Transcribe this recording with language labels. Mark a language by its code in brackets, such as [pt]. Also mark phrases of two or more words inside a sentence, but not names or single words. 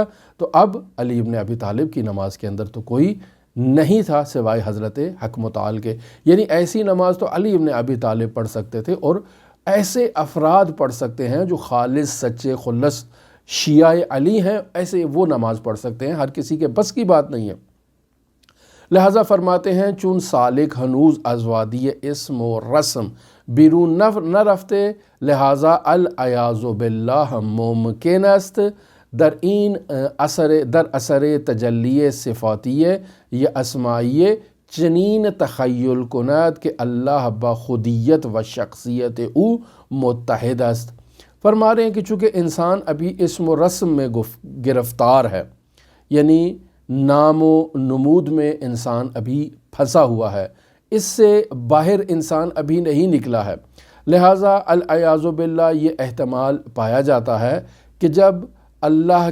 [ur] تو اب علی ابن ابی طالب کی نماز کے اندر تو کوئی نہیں تھا سوائے حضرت حق متعال کے، یعنی ایسی نماز تو علی ابن ابی طالب پڑھ سکتے تھے، اور ایسے افراد پڑھ سکتے ہیں جو خالص سچے خلص شیعہ علی ہیں، ایسے وہ نماز پڑھ سکتے ہیں، ہر کسی کے بس کی بات نہیں ہے۔ لہٰذا فرماتے ہیں [fa] چون سالک ہنوز از وادی اسم و رسم بیرون نہ رفتے، لہٰذا [ar] العیاذ باللہ [fa] ممکن است در اثر تجلی صفاتیہ یا اسمائیہ چنین تخیل کند کہ اللہ بخودیت و شخصیت او متحد است۔ [ur] فرما رہے ہیں کہ چونکہ انسان ابھی اسم و رسم میں گرفتار ہے، یعنی نام و نمود میں انسان ابھی پھنسا ہوا ہے، اس سے باہر انسان ابھی نہیں نکلا ہے، لہٰذا [ar] العیاذ باللہ [ur] یہ احتمال پایا جاتا ہے کہ جب اللہ